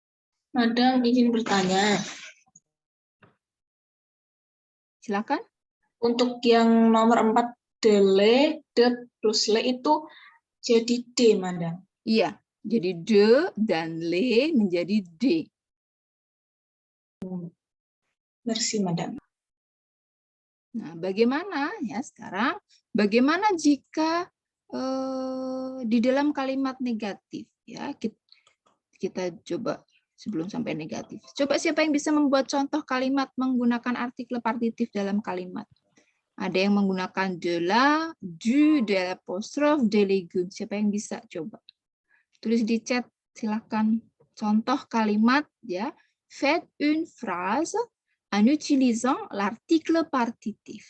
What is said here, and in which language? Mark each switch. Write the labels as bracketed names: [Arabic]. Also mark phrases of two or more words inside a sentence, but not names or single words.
[Indonesian] Madam izin bertanya. Silakan. Untuk yang nomor 4, [French] de plus le [Indonesian] itu jadi D, Madam. Iya, jadi de dan le menjadi d. [French] Merci, Madam. [Indonesian] Nah, bagaimana ya sekarang? Bagaimana jika di dalam kalimat negatif? Ya, kita coba sebelum sampai negatif. Coba siapa yang bisa membuat contoh kalimat menggunakan artikel partitif dalam kalimat? Ada yang menggunakan [French] de la, du, de l'apostrophe, de légumes. [Indonesian] Siapa yang bisa? Coba tulis di chat, silakan. Contoh kalimat ya. [French] Faites une phrase en utilisant l'article partitif.